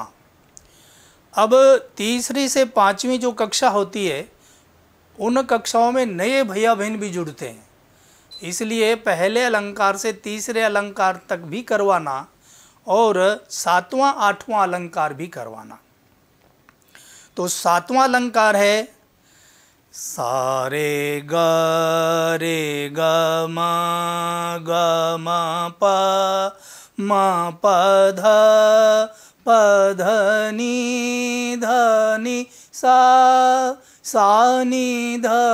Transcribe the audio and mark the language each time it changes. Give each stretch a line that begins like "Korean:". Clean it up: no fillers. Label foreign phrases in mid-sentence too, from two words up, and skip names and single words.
Hindi: अब तीसरी से 5वीं जो कक्षा होती है उन कक्षाओं में नए भैया बहन भी जुड़ते हैं, इसलिए पहले अलंकार से तीसरे अलंकार तक भी करवाना और 7वां 8वां अलंकार भी करवाना। तो 7वां अलंकार है सा रे ग म प ध नी सा नी ध